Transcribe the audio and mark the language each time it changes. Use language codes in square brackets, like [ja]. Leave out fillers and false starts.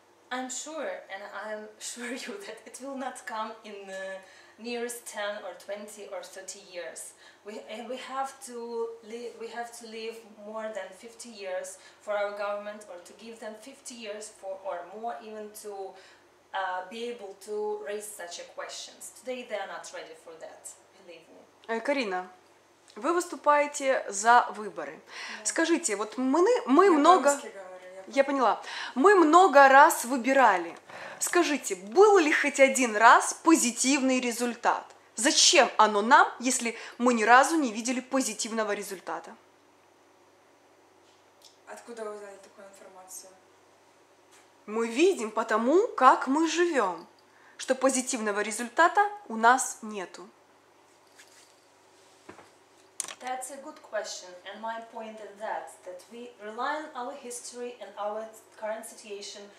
[en] I'm sure, and I'm sure you that it will not come in the nearest 10 or 20 or 30 years. We have to live more than 50 years for our government, or to give them 50 years for, or more even, to be able to raise such a questions. Today they are not ready for that, believe me. [ru] Карина, вы выступаете за выборы. Да. Скажите, вот мы Я много... по-русски говорю, Я поняла. Мы много раз выбирали. Скажите, был ли хоть один раз позитивный результат? Зачем оно нам, если мы ни разу не видели позитивного результата? Откуда вы узнали такую информацию? Мы видим потому, как мы живем, что позитивного результата у нас нету. [en] That's a good question, and my point is that we rely on our history and our current situation.